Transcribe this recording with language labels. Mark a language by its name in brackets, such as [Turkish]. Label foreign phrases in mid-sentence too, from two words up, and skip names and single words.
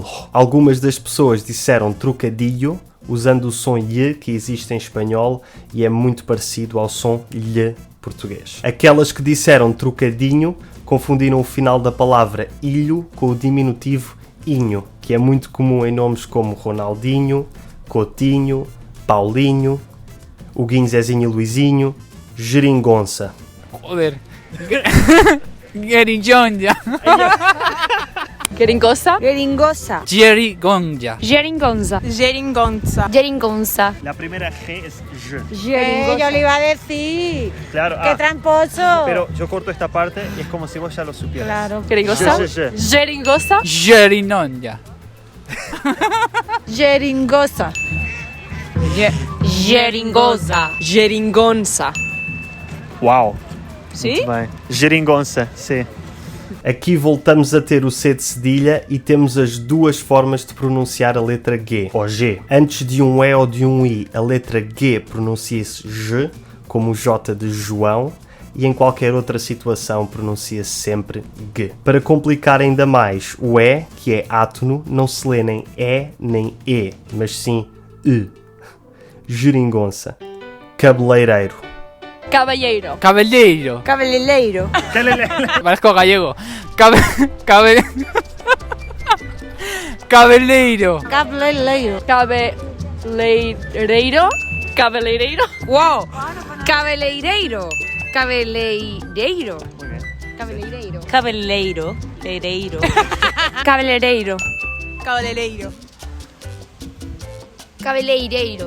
[Portuguese] Algumas das pessoas disseram trocadilho, usando o som lhe que existe em espanhol e é muito parecido ao som lhe português. Aquelas que disseram trocadinho confundiram o final da palavra ilho com o diminutivo inho, que é muito comum em nomes como Ronaldinho, Coutinho, Paulinho, Huguinho, Zezinho e Luizinho, Geringonça. [Spanish] Joder. Geringonja. [Portuguese] Geringosa. Geringosa. Geringonja. Geringonza. Geringonza. Geringonza. [Spanish] La primera G es je. [Portuguese] Geringosa. [Spanish] Yo le iba a decir. Claro, ¡Qué tramposo! pero yo corto esta parte y es como si vos ya lo supieras. Claro. [Portuguese] Geringosa. [Spanish] Je. [Portuguese] Geringosa. Geringonja. Geringosa. Geringosa. Geringonça. Uau. Sim? Muito bem. Geringonça, sim. Aqui voltamos a ter o C de cedilha e temos as duas formas de pronunciar a letra G, ou G. Antes de um E ou de um I, a letra G pronuncia-se J, como o J de João, e em qualquer outra situação pronuncia-se sempre G. Para complicar ainda mais, o E, que é átono, não se lê nem E nem E, mas sim E. Geringonça. Cabeleireiro. Caballeiro. Cabelleiro. Cabeleireiro. [Spanish] Parezco gallego. Cabelleiro. [Portuguese] Cabeleireiro. Cabeleireiro. Cabeleireiro. Wow. Cabeleireiro. Cabeleireiro. Cabeleireiro. Cabeleireiro. Leireiro. Cabeleireiro. Cabeleireiro. Cabeleireiro.